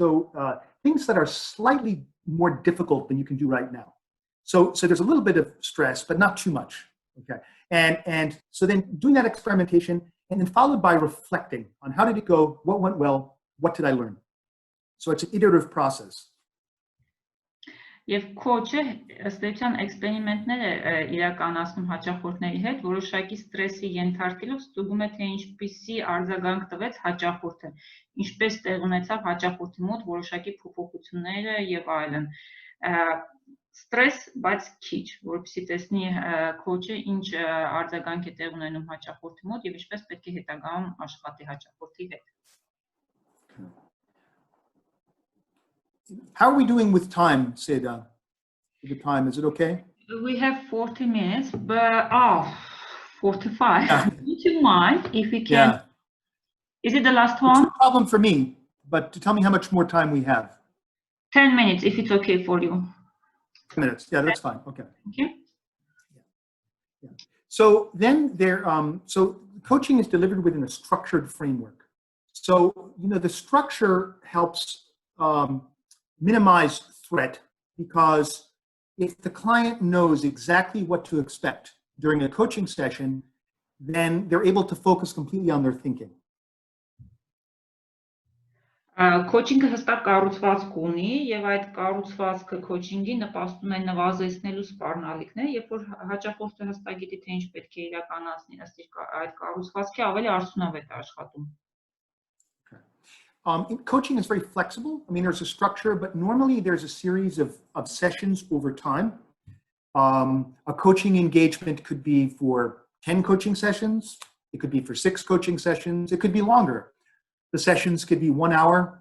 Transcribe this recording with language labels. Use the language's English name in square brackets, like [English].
[English] So things that are slightly more difficult than you can do right now. So there's a little bit of stress, but not too much. Okay. And so then doing that experimentation and then followed by reflecting on how did it go, what went well, what did I learn? So it's an iterative process. [Armenian] Եվ քոչը ըստ էության էքսպերիմենտներ է իրականացնում հաճախորդների հետ, որոշակի ստրեսի ենթարկելով ստուգում է, թե ինչպիսի արձագանք տվեց հաճախորդը, ինչպես տեղ ունեցավ հաճախորդի մոտ որոշակի փոփոխությունները եւ այլն։ Ստրես, բայց քիչ, որովհետեւ տեսնի քոչը ինչ արձագանք է տեղ ունենում հաճախորդի մոտ եւ ինչպես պետք է հետագայում աշխատի հաճախորդի հետ։ [English] How are we doing with time, Seda? The time, is it okay? We have 40 minutes, but 45. Yeah. Would you mind if we can? Yeah. Is it the last one? It's no problem for me, but to tell me how much more time we have. 10 minutes, if it's okay for you. 10 minutes. Yeah, that's fine. Okay. Thank you. Yeah. So then so coaching is delivered within a structured framework. So, the structure helps minimize threat, because if the client knows exactly what to expect during a coaching session, then they're able to focus completely on their thinking. [Armenian] Քոչինգը հստակ կառուցվածք ունի եւ այդ կառուցվածքը քոչինգի նպաստում է նվազեցնելու սպառնալիքները, երբ որ հաճախորդը հստակ գիտի թե ինչ պետք է իրականացնի, ըստ այդ կառուցվածքի ավելի արդյունավետ է աշխատում։ [English] Coaching is very flexible. I mean, there's a structure, but normally there's a series of sessions over time. A coaching engagement could be for 10 coaching sessions. It could be for 6 coaching sessions. It could be longer. The sessions could be 1 hour.